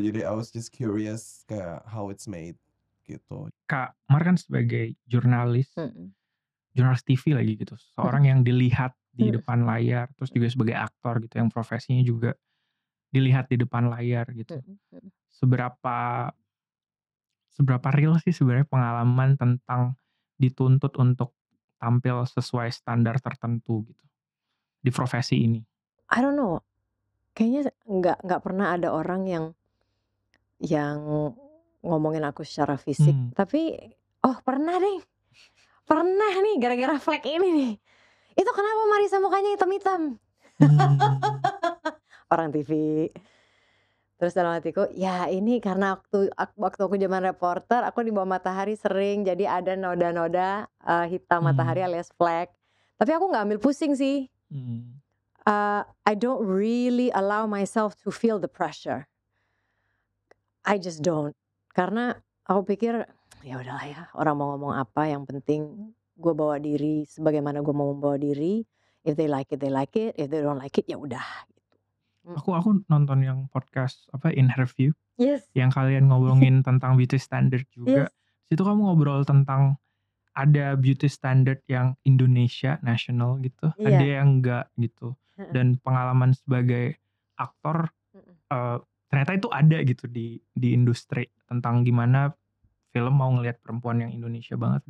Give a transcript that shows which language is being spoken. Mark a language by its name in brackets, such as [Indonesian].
[English] Jadi I was just curious kayak how it's made gitu. [Indonesian] Kak Mar kan sebagai jurnalis TV lagi gitu, seorang yang dilihat di depan layar, terus juga sebagai aktor gitu yang profesinya juga dilihat di depan layar gitu. Seberapa real sih sebenarnya pengalaman tentang dituntut untuk tampil sesuai standar tertentu gitu di profesi ini? I don't know, kayaknya nggak pernah ada orang yang ngomongin aku secara fisik, tapi pernah nih gara-gara flag ini nih. Itu kenapa Marissa mukanya hitam-hitam? Orang TV. Terus dalam hatiku, ya ini karena waktu aku zaman reporter, aku di bawah matahari sering jadi ada noda-noda hitam matahari alias flag. Tapi aku nggak ambil pusing sih. [English] I don't really allow myself to feel the pressure. I just don't. [Indonesian] Karena aku pikir ya udahlah ya, orang mau ngomong apa, yang penting gue bawa diri sebagaimana gue mau membawa diri. [English] If they like it, they like it. If they don't like it, ya udah. [Indonesian] Aku nonton yang podcast In Her View, [English] Yes. [Indonesian] yang kalian ngomongin tentang beauty standard juga. [English] Yes. [Indonesian] Situ kamu ngobrol tentang ada beauty standard yang Indonesia national gitu, ada yang enggak gitu. Dan pengalaman sebagai aktor ternyata itu ada gitu di industri, tentang gimana film mau ngelihat perempuan yang Indonesia banget.